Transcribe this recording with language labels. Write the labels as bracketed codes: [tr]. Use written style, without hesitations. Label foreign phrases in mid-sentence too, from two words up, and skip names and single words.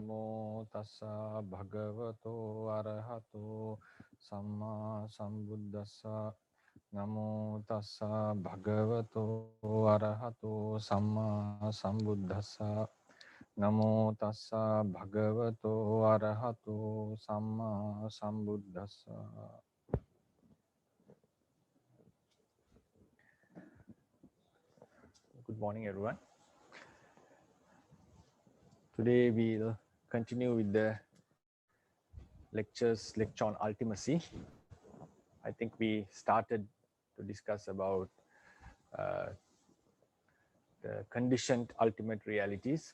[pi] Namo tassa bhagavato arahato samma sambuddhassa. Namo tassa bhagavato arahato samma sambuddhassa. Namo tassa bhagavato arahato samma sambuddhassa. [en] Good morning, everyone. Today we'll continue with the lecture on ultimacy. I think we started to discuss about the conditioned ultimate realities.